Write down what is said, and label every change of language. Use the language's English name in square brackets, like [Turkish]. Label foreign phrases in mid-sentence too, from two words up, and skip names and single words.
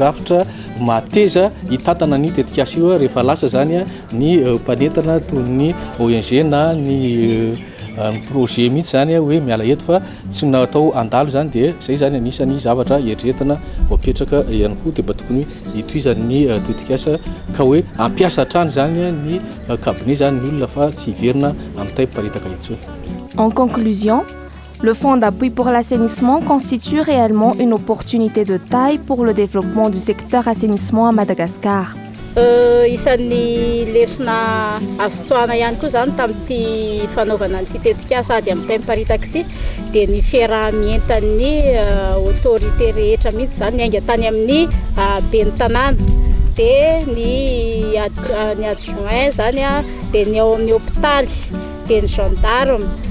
[Malagasy] rafitra mateza hitatana ny tetikasa io rehefa lasa zany ny mpanentana toy ny ONG na ny ny projet mihitsy zany hoe miala eto fa tsy natao andalo zany dia zay zany anisan'ny zavatra eritreretina mapetraka ihany koa dia mba tokony hitohizan'ny tetikasa ka hoe ampiasa hatrany zany ny cabinet zany ny olona fa tsy hiverina amin'ny tay-paritaka intsony. [French] En conclusion, le Fonds d'appui pour l'assainissement constitue réellement une opportunité de taille pour le développement du secteur assainissement à Madagascar. [Malagasy] Isan'ny lesona azo tsoahana ihany koa zany tamin'ity fanaovana an'ity tetikasa sady amin'ny tay-miparitaka ity dia ny fiarahamientan'ny autorité rehetra mihitsy zany ny aingana tany amin'ny ben'ny tanàna dia ny adjoint zany dia ny ao amin'ny hôpitaly dia ny gendarme